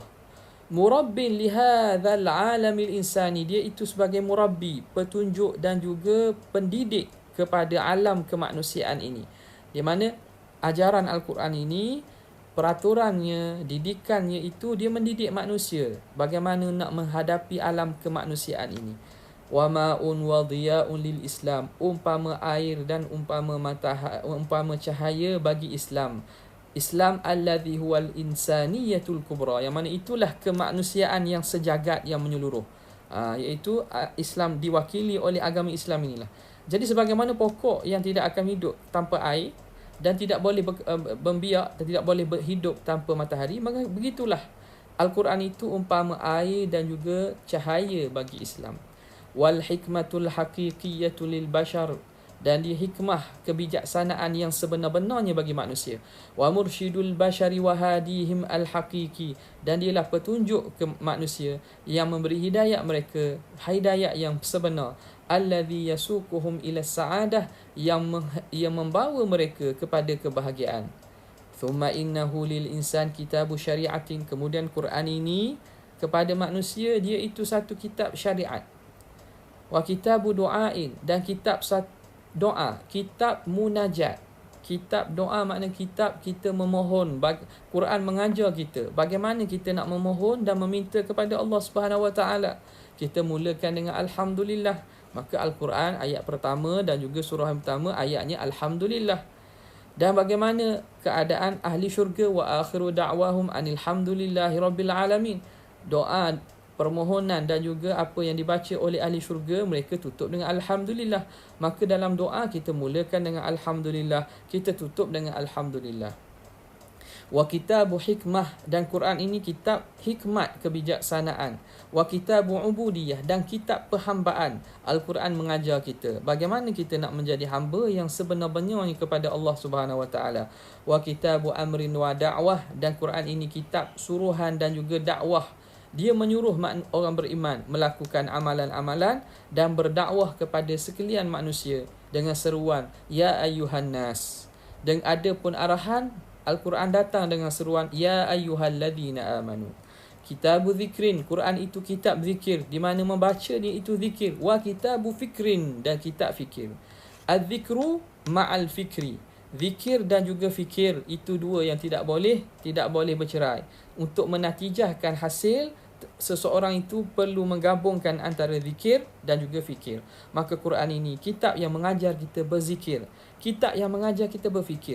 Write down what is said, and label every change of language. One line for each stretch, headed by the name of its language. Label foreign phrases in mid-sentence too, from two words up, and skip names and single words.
Arabic: مربٍّ لهذا العالم الإنساني,
Malay: dia itu sebagai murabbi, petunjuk dan juga pendidik kepada alam kemanusiaan ini. Di mana ajaran Al-Quran ini, peraturannya, didikannya itu, dia mendidik manusia bagaimana nak menghadapi alam kemanusiaan ini.
Arabic: وماء وضياء للإسلام,
Malay: umpama air dan umpama cahaya bagi Islam.
Arabic: الإسلام الذي هو الإنسانية الكبرى,
Malay: yang mana itulah kemanusiaan yang sejagat, yang menyeluruh. Iaitu Islam diwakili oleh agama Islam inilah. Jadi sebagaimana pokok yang tidak akan hidup tanpa air, dan tidak boleh membiak, dan tidak boleh berhidup tanpa matahari, maka begitulah Al-Quran itu umpama air dan juga cahaya bagi Islam.
Arabic: والحكمة الحقيقية للبشر,
Malay: dan dia hikmah, kebijaksanaan yang sebenar-benarnya bagi manusia.
Arabic: ومرشد البشر وهاديهم الحقيقي,
Malay: dan dialah petunjuk ke manusia yang memberi hidayah mereka, hidayah yang sebenar.
Arabic: الذي يسوقهم إلى السعادة,
Malay: yang membawa mereka kepada kebahagiaan.
Arabic: ثم إنه للإنسان كتاب شريعة,
Malay: kemudian Quran ini kepada manusia, dia itu satu kitab syariat.
Arabic: وكتاب دعاء,
Malay: dan kitab doa, kitab munajat. Kitab doa makna kitab kita memohon. Quran mengajar kita bagaimana kita nak memohon dan meminta kepada Allah
Arabic: سبحانه وتعالى.
Malay: Kita mulakan dengan alhamdulillah. Maka Al-Quran ayat pertama dan juga surah yang pertama ayatnya alhamdulillah. Dan bagaimana keadaan ahli syurga,
Arabic: وآخر دعواهم أن الحمد لله رب العالمين.
Malay: Doa, permohonan dan juga apa yang dibaca oleh ahli syurga, mereka tutup dengan alhamdulillah. Maka dalam doa kita mulakan dengan alhamdulillah, kita tutup dengan alhamdulillah.
Arabic: وكتاب حكمة,
Malay: dan Quran ini kitab hikmat, kebijaksanaan.
Arabic: وكتاب عبودية,
Malay: dan kitab perhambaan. Al-Quran mengajar kita bagaimana kita nak menjadi hamba yang sebenar-benarnya kepada Allah
Arabic: سبحانه وتعالى. وكتاب أمر ودعوة,
Malay: dan Quran ini kitab suruhan dan juga dakwah. Dia menyuruh orang beriman melakukan amalan-amalan dan berdakwah kepada sekalian manusia dengan seruan
Arabic: يا أيها الناس.
Malay: Dan ada pun arahan, Al-Quran datang dengan seruan
Arabic: يا أيها الذين آمنوا. كتاب ذكر,
Malay: Quran itu kitab zikir, di mana membaca dia itu zikir.
Arabic: وكتاب فكر,
Malay: dan kitab fikir.
Arabic: الذكر مع الفكر.
Malay: Zikir dan juga fikir itu dua yang tidak boleh bercerai. Untuk menatijahkan hasil, seseorang itu perlu menggabungkan antara zikir dan juga fikir. Maka Quran ini kitab yang mengajar kita berzikir, kitab yang mengajar kita berfikir.